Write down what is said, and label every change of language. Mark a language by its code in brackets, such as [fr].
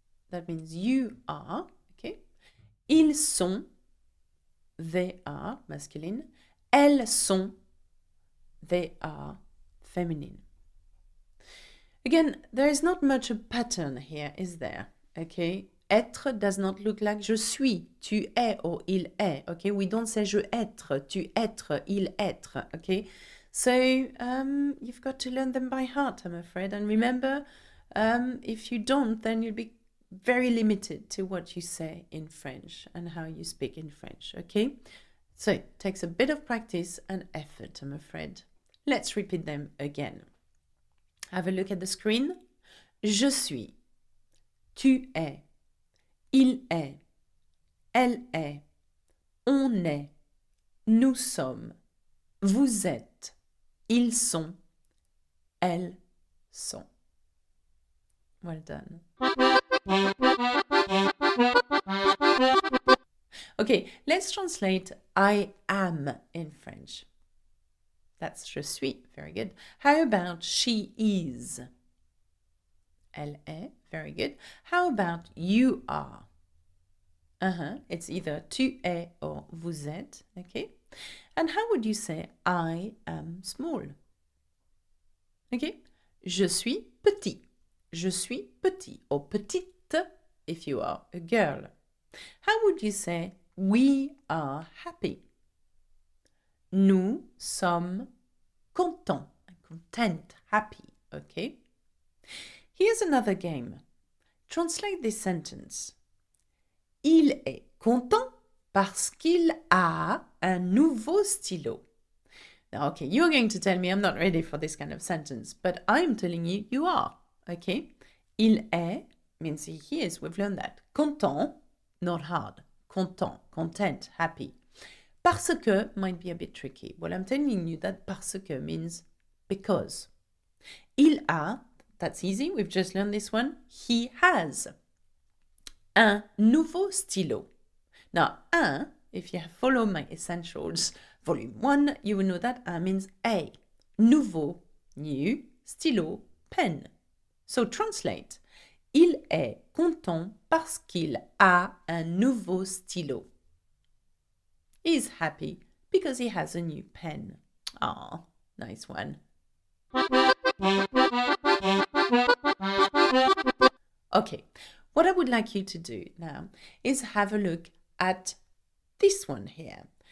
[en] That means you are. Okay. [fr] Ils sont. [en] They are. Masculine. [fr] Elles sont. [en] They are. Feminine. Again, there is not much a pattern here, is there? Okay. Être does not look like [fr] je suis, tu es [en] or [fr] il est. [en] Okay. We don't say [fr] je être, tu être, il être. [en] Okay. So you've got to learn them by heart, I'm afraid. And remember, if you don't, then you'll be very limited to what you say in French and how you speak in French. Okay. So it takes a bit of practice and effort, I'm afraid. Let's repeat them again. Have a look at the screen. [fr] Je suis. Tu es. Il est. Elle est. On est. Nous sommes. Vous êtes. Ils sont. Elles sont. [en] Well done. Okay, let's translate I am in French. That's [fr] je suis. [en] Very good. How about she is? [fr] Elle est. [en] Very good. How about you are? It's either [fr] tu es [en] or [fr] vous êtes. [en] Okay. And how would you say I am small? Okay. [fr] Je suis petit. Je suis petit or petite [en] if you are a girl. How would you say we are happy? [fr] Nous sommes contents, [en] content, happy, okay? Here's another game. Translate this sentence. [fr] Il est content parce qu'il a un nouveau stylo. [en] Now, okay, you're going to tell me I'm not ready for this kind of sentence, but I'm telling you, you are, okay? [fr] Il est [en] means he is, we've learned that. Content, not hard. Content, content, happy. Parce que might be a bit tricky. Well, I'm telling you that parce que means because. [fr] Il a, [en] that's easy, we've just learned this one. He has [fr] un nouveau stylo. [en] Now, un, if you follow my essentials, volume 1, you will know that un means a. Nouveau, new, stylo, pen. So translate. [fr] Il est content parce qu'il a un nouveau stylo. [en] He's happy because he has a new pen. Ah, nice one. Okay, what I would like you to do now is have a look at this one here.